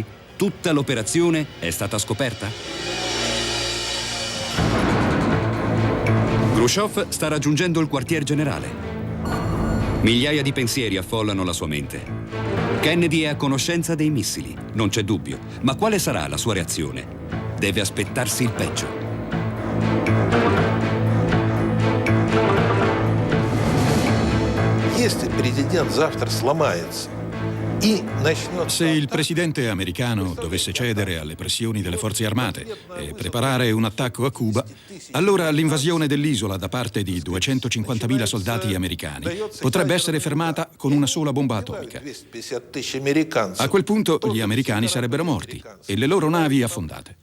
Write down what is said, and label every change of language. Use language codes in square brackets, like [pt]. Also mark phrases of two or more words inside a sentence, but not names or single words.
[it] Tutta l'operazione è stata scoperta? Khrushchev sta raggiungendo il quartier generale. Migliaia di pensieri affollano la sua mente. Kennedy è a conoscenza dei missili, non c'è dubbio, ma quale sarà la sua reazione? Deve aspettarsi il peggio. [ru] Если президент завтра сломается [it] Se il presidente americano dovesse cedere alle pressioni delle forze armate e preparare un attacco a Cuba, allora l'invasione dell'isola da parte di 250.000 soldati americani potrebbe essere fermata con una sola bomba atomica. A quel punto gli americani sarebbero morti e le loro navi affondate.